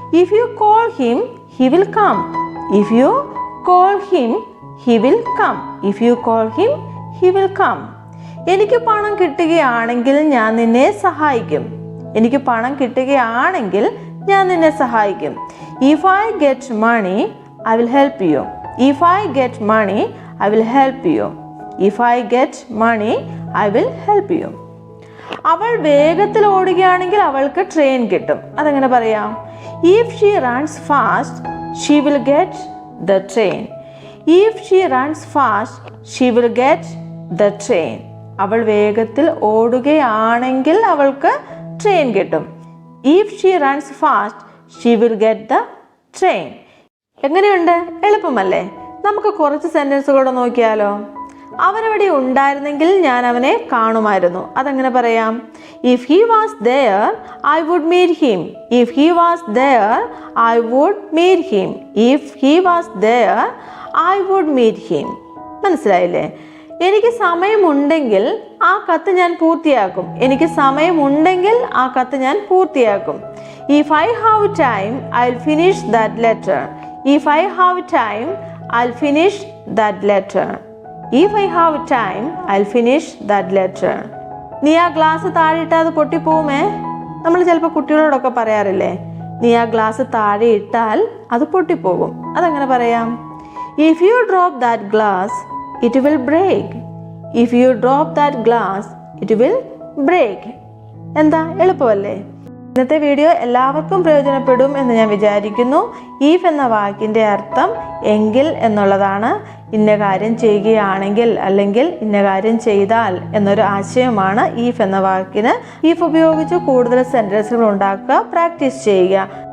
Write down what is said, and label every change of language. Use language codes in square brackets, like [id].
[en] If you call him, he will come. If you call him, he will come. If you call him, he will come. [ml] എനിക്ക് പണം കിട്ടുകയാണെങ്കിൽ ഞാൻ നിന്നെ സഹായിക്കും. എനിക്ക് പണം കിട്ടുകയാണെങ്കിൽ ഞാൻ നിന്നെ സഹായിക്കും. [en] If I get money, I will help you. If I get money, I will help you. If I get money, I will help you. [ml] അവൾ വേഗത്തിൽ ഓടുകയാണെങ്കിൽ അവൾക്ക് ട്രെയിൻ കിട്ടും. അതെങ്ങനെ പറയാം? [en] If she runs fast, she will get the train. If she runs fast, she will get the train. [ml] അവൾ വേഗത്തിൽ ഓടുകയാണെങ്കിൽ അവൾക്ക് train കിട്ടും. [en] If she runs fast, she will get the train. [ml] എങ്ങനെയുണ്ട്? എളുപ്പമല്ലേ? നമുക്ക് കുറച്ച് സെന്റൻസുകൂടെ നോക്കിയാലോ? അവനവിടെ ഉണ്ടായിരുന്നെങ്കിൽ ഞാൻ അവനെ കാണുമായിരുന്നു. അതെങ്ങനെ പറയാം? [en] If he was there, I would meet him. If he was there, I would meet him. If he was there, I would meet him. [ml] മനസ്സിലായില്ലേ? എനിക്ക് സമയമുണ്ടെങ്കിൽ ആ കത്ത് ഞാൻ പൂർത്തിയാക്കും. എനിക്ക് സമയമുണ്ടെങ്കിൽ ആ കത്ത് ഞാൻ പൂർത്തിയാക്കും. [en] If I have time, I'll finish that letter. If I have time, I'll finish that letter. If I have time, I'll finish that letter. [ml] നീ ആ ഗ്ലാസ് താഴെ ഇട്ടാൽ അത് പൊട്ടിപ്പോവുമേ. നമ്മൾ ചിലപ്പോൾ കുട്ടികളോടൊക്കെ പറയാറില്ലേ, നീ ആ ഗ്ലാസ് താഴെ ഇട്ടാൽ അത് പൊട്ടിപ്പോകും. അതെങ്ങനെ പറയാം? [en] If you drop that glass, it will break. If you drop that glass, it will break. [ml] എന്താ? എളുപ്പമല്ലേ? ഇന്നത്തെ വീഡിയോ എല്ലാവർക്കും പ്രയോജനപ്പെടും എന്ന് ഞാൻ വിചാരിക്കുന്നു. ഈഫ് എന്ന വാക്കിൻ്റെ അർത്ഥം എങ്കിൽ എന്നുള്ളതാണ്. ഇന്ന കാര്യം ചെയ്യുകയാണെങ്കിൽ അല്ലെങ്കിൽ ഇന്ന കാര്യം ചെയ്താൽ എന്നൊരു ആശയമാണ് ഈഫ് എന്ന വാക്കിന്. ഈഫ് ഉപയോഗിച്ച് കൂടുതൽ സെൻറ്റൻസുകൾ ഉണ്ടാക്കുക, പ്രാക്ടീസ് ചെയ്യുക.